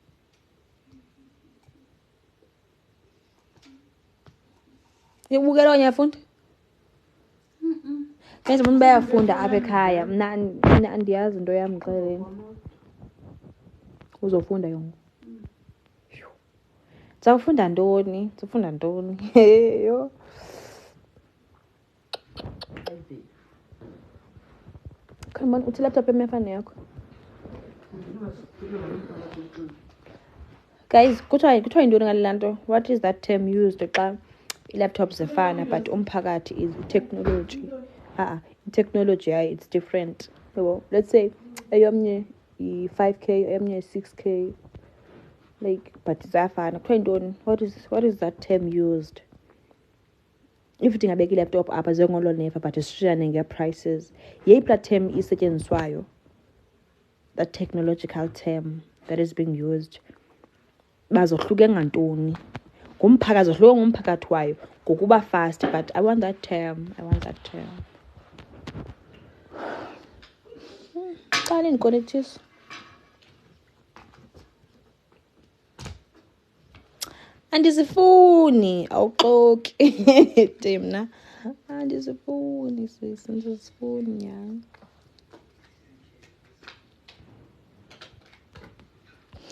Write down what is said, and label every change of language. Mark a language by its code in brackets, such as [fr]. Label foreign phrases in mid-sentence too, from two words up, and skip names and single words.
[xh] Uyabukela okanye uyafunda? Benza abantu bayafunda apha ekhaya. Mna andiyazi into yam ngixeleleni. Uzofunda yonke. Uzofunda ntoni? Yho. [en] Come on, [xh] uthi laptop emefane yakho. Guys, kuthiwa yintoni ngale nto? [en] What is that term used [xh] xa i-laptops zifana [en] but umphakathi is technology? Technology, it's different. So, let's say [xh] eyomnye i-5K, eyomnye i-6K. Like, but ziyafana. Kuthiwa yintoni? [en] What is that term used? [xh] If ndingabeka i-laptop apha zengolo nefa but sishiyane ngee-prices, yeyiphi term isetyenziswayo? [en] That technological term that is being used. [xh] Bazohluke ngantoni? Ngumphakathi zohluke ngumphakathi wayo ngokuba fast, [en] but I want that term. [xh] Xa ndiconnectise. Andizifuni awuxoki Timna. Andizifuni sisi, ndizifuni nyani.